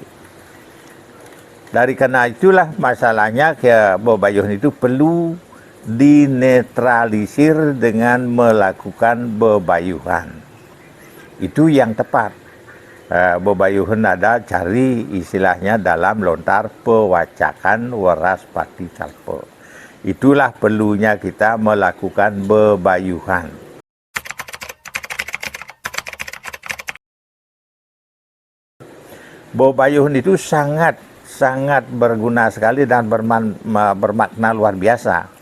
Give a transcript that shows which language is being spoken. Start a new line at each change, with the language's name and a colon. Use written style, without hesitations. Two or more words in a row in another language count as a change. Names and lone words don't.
Indonesian: Dari karena itulah masalahnya bebayuhan itu perlu dinetralisir dengan melakukan bebayuhan. Itu yang tepat. Bebayuhan ada cari istilahnya dalam lontar pewacakan weras pati kalpa. Itulah perlunya kita melakukan bebayuhan. Bebayuhan itu sangat berguna sekali dan bermakna luar biasa.